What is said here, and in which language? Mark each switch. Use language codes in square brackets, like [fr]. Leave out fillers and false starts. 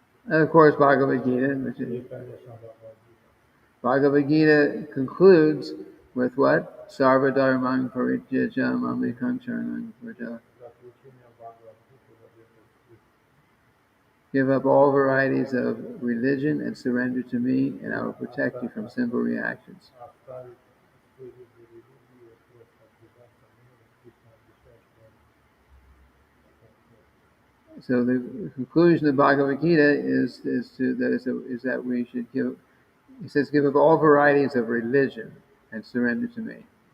[en] And of course, Bhagavad Gita, which [ru] И, [en] is, [ru] конечно, Bhagavad-gita. [en] Bhagavad Gita concludes with what? [sa] Sarva dharmang parijyajam amekam charanam vraja. [ru] Заключение Bhagavad-gita это [en] Give up all varieties of religion and surrender to me, and I will protect you from simple reactions. [ru] оставить свою религию, просто отдаться мне, Кришна обещает, что [en] So the conclusion of Bhagavad Gita is that we should give. He says, give up all varieties of religion and surrender to me.